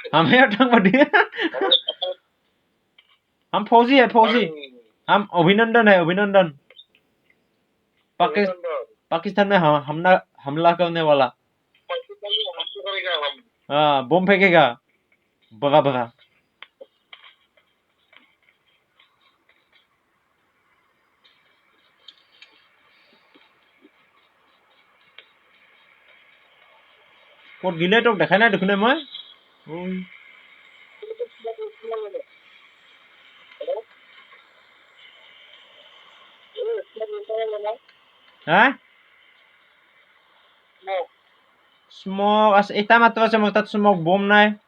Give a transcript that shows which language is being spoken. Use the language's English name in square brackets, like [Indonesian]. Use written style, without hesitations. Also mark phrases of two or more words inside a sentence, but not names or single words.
[Hindi] हमें आतंकवादी हम फौजी है फौजी हम अभिनंदन है अभिनंदन पाकिस्तान में हमला करने वाला पाकिस्तान में हमला करेगा हम हाँ बम फेंकेगा बड़ा बड़ा [Assamese] ক'ত গিলে তোক দেখাই নাই দেখোন মই হা স্মক আছে এটা মাত্ৰ আছে মোৰ তাত স্মক বম নাই